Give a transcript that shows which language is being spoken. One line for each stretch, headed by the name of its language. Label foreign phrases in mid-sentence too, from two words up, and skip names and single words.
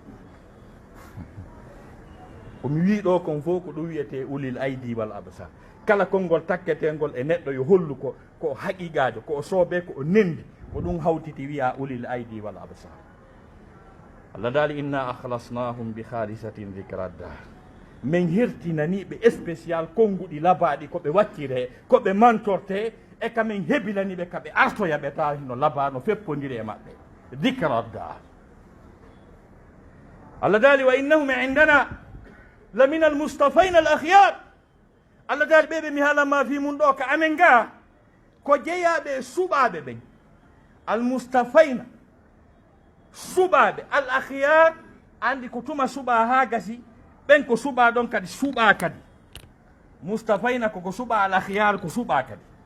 Fula: komi wi ɗo kon fof ko ɗum wiyete
Arabic: أولي الأيدي والأبصار
Fula: kala konngol takketengol e neɗɗo yo hollu ko haqiqajo ko o soobe ko o nendi ko ɗum hawtiti wiya
Arabic: أولي الأيدي والأبصار
Fula: Allah daali
Arabic: إنا أخلصناهم بخالصة ذكرى الدار
Fula: min hertinaniɓe spécial konnguɗi labaɗi koɓe waccire koɓe mantorte e kamin hebilaniɓe kaɓe artoya ɓe tawa no labano feppodiri e maɓɓe
Arabic: ذكرى الدار
Fula: Allah daali
Arabic: وإنهم عندنا لمن المصطفين الأخيار
Fula: Allah daali ɓeɓe mi haalanma fi mum ɗo ka amen ga ko jeeyaɓe suɓaɓe ɓen
Arabic: المصطفين
Fula: suɓaɓe
Arabic: الأخيار
Fula: andi ko tuma suɓa ha gasi ɓen ko suɓa ɗon kadi suɓa kadi mustafaina koko suɓa al akhyar ko suɓa kadi